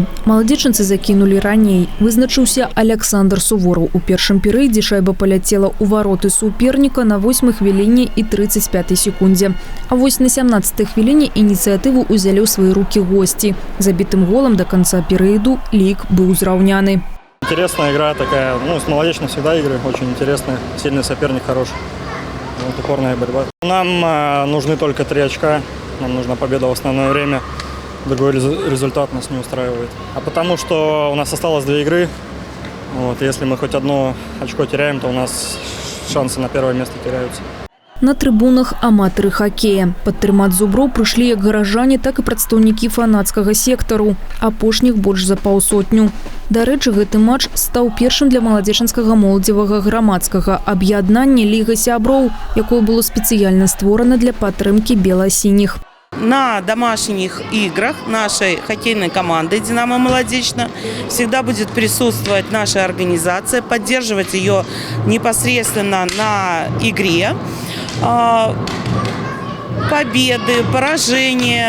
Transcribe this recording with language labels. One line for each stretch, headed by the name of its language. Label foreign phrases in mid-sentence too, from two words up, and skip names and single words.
Belarusian: Маладзечанцы закінулі раней. Вызначыўся Александр Сувораў. У першым перыядзе шайба паляцела ў вароты суперніка на 8 хвіліне і 35 секундзе. А вось на 17 хвіліне ініцыятыву ўзялі ў свае рукі госці. Забітым голам
Russian: до конца
Belarusian: перыяду лік быў зраўняны.
Russian: Интересная игра такая, с Молодечной всегда игры очень интересные, сильный соперник хороший. Вот упорная борьба. Нам нужны только 3 очка. Нам нужна победа в основное время. Другой результат нас не устраивает. А потому что у нас осталось 2 игры. Вот, если мы хоть одно очко теряем, то у нас шансы на первое место теряются.
Belarusian: На трибунах аматары хоккея. Падтрымаць зуброў прыйшлі як гаражане, так і прадстаўнікі фанацкага сектару. Апошніх больш за паўсотню. Дарэчы, гэты матч стаў першым для маладзечанскага моладзевага грамадскага аб'яднання Ліга сяброў, якое было спецыяльна створана для падтрымкі бела-сініх.
Russian: На домашних играх нашей хоккейной команды «Динамо Молодечно» всегда будет присутствовать наша организация, поддерживать ее непосредственно на игре. Победы, поражения.